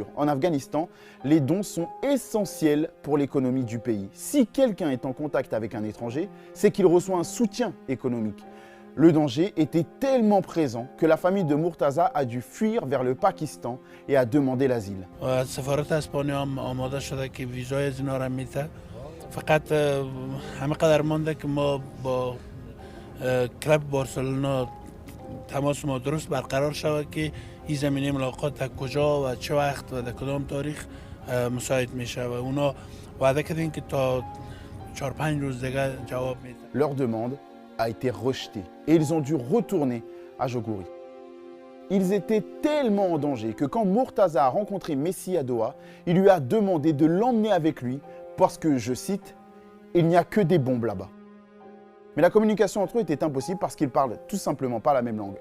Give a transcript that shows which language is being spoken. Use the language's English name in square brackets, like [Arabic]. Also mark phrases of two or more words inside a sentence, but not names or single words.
[French] En Afghanistan, les dons sont essentiels pour l'économie du pays. Si quelqu'un est en contact avec un étranger, c'est qu'il reçoit un soutien économique. Le danger était tellement présent que la famille de Murtaza a dû fuir vers le Pakistan et a demandé l'asile. [Persian] تماس ما درست برقرار شود که این زمینه ملاقات در کجا و چه وقت و در کدام تاریخ مساعد میشه و اونا وعده کردن که تا 4-5 روز دیگه جواب میدن. [French] Leur demande a été rejetée et ils ont dû retourner à Jogouri. Ils étaient tellement en danger que quand Murtaza a rencontré Messi à Doha, il lui a demandé de l'emmener avec lui parce que, je cite, « il n'y a que des bombes là-bas ». Mais la communication entre eux était impossible parce qu'ils parlent tout simplement pas la même langue.